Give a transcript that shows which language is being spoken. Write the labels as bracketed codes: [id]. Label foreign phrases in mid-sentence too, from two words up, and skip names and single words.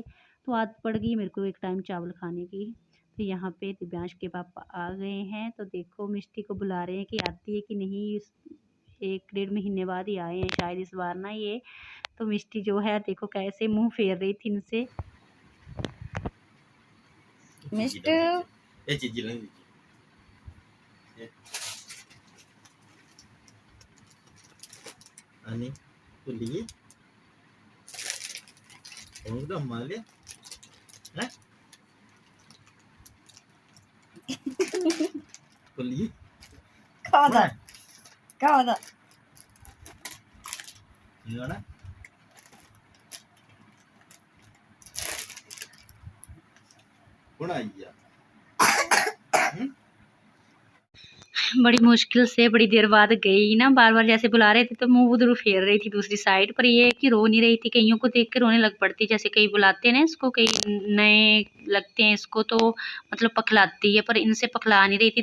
[hi] तो आदत पड़ गई मेरे को एक टाइम चावल खाने की। तो यहाँ पे दिव्यांश के पापा आ गए हैं, तो देखो मिष्टी को बुला रहे हैं कि आती है कि नहीं। 1 डेढ़ महीने बाद ही आए हैं शायद इस बार ना ये। तो मिष्टी जो है देखो कैसे मुंह फेर रही थी इनसे। [id] मिस्टर Ani kuliah kamu udah mal ya kuliah Kada gimana iya [hi] बड़ी मुश्किल से बड़ी देर बाद गई ना, बार बार जैसे बुला रहे थे तो मुंह उधर फेर रही थी दूसरी साइड पर। ये कि रो नहीं रही थी, कईयों को देख के रोने लग पड़ती, जैसे कई बुलाते हैं ना इसको, कई नए लगते हैं इसको तो पखलाती है, पर इनसे पखला नहीं रही थी।